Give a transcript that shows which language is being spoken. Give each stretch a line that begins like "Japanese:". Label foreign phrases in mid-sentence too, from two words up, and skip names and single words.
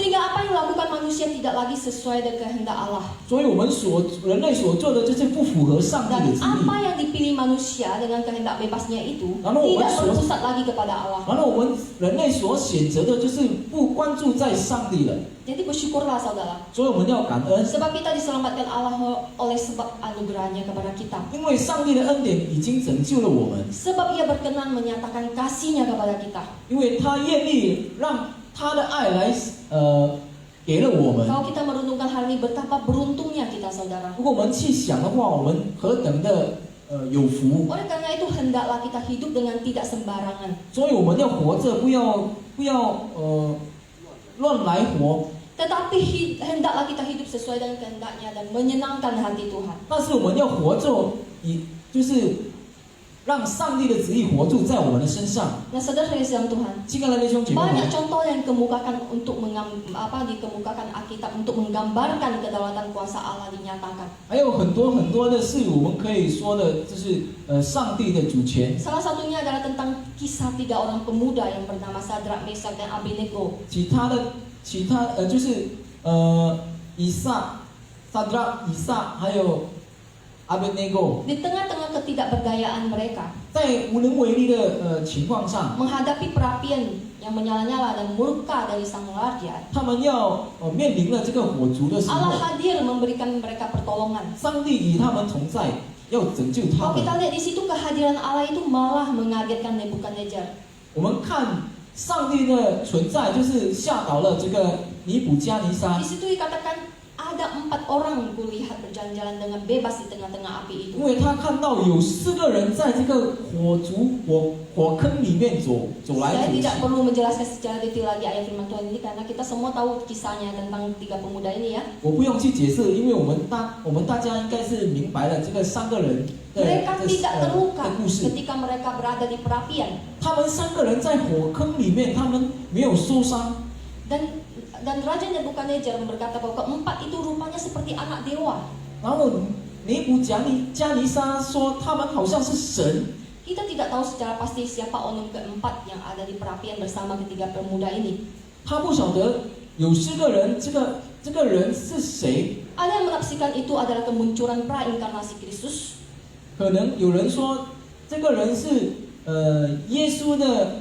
Indonesian: Sehingga apa yang dilakukan manusia tidak lagi sesuai dengan kehendak Allah.
Chinese: 所以我们人类所做的就是不符合上帝
Indonesian: Dan
Chinese: 的旨
Indonesian: apa
Chinese: 意。
Indonesian: yang dipilih manusia dengan kehendak bebasnya itu Lalu tidak orang berpusat lagi kepada Allah.
Chinese: 完了，我们人类所选择的就是不关注在上帝了，
Indonesian: Jadi bersyukurlah saudara,
Chinese: 所以我们要感恩，
Indonesian: sebab kita diselamatkan Allah oleh sebab anugerahnya kepada kita.
Chinese: 因为上帝的恩典已经拯救了我们，
Indonesian: Sebab ia berkenan menyatakan kasihnya kepada kita.
Chinese: 因为他愿意让他的爱来给了我们。
Indonesian: Kalau kita merunungkan hal ini, betapa beruntungnya kita saudara.
Chinese: 如果我们去想的话，我们何等的有福！
Indonesian: Oleh karena itu hendaklah kita hidup dengan tidak sembarangan.
Chinese: 所以我们要活着，不要乱来活。
Indonesian: Tetapi hendaklah kita hidup sesuai dengan kehendaknya dan menyenangkan hati Tuhan.
Chinese: 但是我们要活着，就是让上帝的旨意活住在我们的身上。
Indonesian: Nah, saudara yang Tuhan,
Chinese: 亲爱的弟兄姐妹
Indonesian: banyak
Chinese: 们，
Indonesian: contoh yang dikemukakan dikemukakan Alkitab untuk menggambarkan kedaulatan kuasa Allah dinyatakan.
Chinese: 还有很多很多的是我们可以说的，就是上帝的主权。
Indonesian: Salah satunya adalah tentang kisah 3 orang pemuda yang bernama Sadrak, Mesak, dan Abednego.
Chinese: 其他就是以撒、撒拉、以撒还有阿贝内哥，
Indonesian: Di tengah-tengah ketidakberdayaan mereka
Chinese: 在无能为力的情况上，
Indonesian: menghadapi perapian yang menyala-nyala dan murka dari sang raja,
Chinese: 他们要面临了这个火烛的时
Indonesian: Allah
Chinese: 候，
Indonesian: hadir memberikan mereka pertolongan.
Chinese: 上帝与他们同在，要拯救他
Indonesian: Kalau
Chinese: 们。
Indonesian: kita lihat di situ kehadiran Allah itu malah mengagetkan Nebukadnezar.
Chinese: 我们看上帝的存在，就是吓倒了这个尼布加尼撒
Indonesian: Di，situ dikatakan ada 4 orang kulihat berjalan-jalan dengan bebas di tengah-tengah api itu.
Chinese: 因为他看到有4个人在这个火坑里面走来
Indonesian: Saya
Chinese: 走去。
Indonesian: tidak perlu menjelaskan secara detail lagi ayat firman Tuhan ini karena kita semua tahu kisahnya tentang 3 pemuda ini ya.
Chinese: 我不用去解释，因为我们大家应该是明白了这个3个人的
Indonesian: Mereka tidak terluka
Chinese: 的故事。
Indonesian: ketika mereka berada di perapian
Chinese: 他们3个人在火坑里面，他们没有受伤。
Indonesian: dan Raja Nebukadnezar berkata bahwa keempat itu rupanya seperti anak dewa.
Chinese: 然后尼布加尼撒说，他们好像是神。
Indonesian: Kita tidak tahu secara pasti siapa onum keempat yang ada di perapian bersama ketiga pemuda ini.
Chinese: 他不晓得有4个人，这个人是谁？
Indonesian: Ada yang menafsirkan itu adalah kemunculan prainkarnasi Kristus.
Chinese: 可能有人说这个人是耶稣的。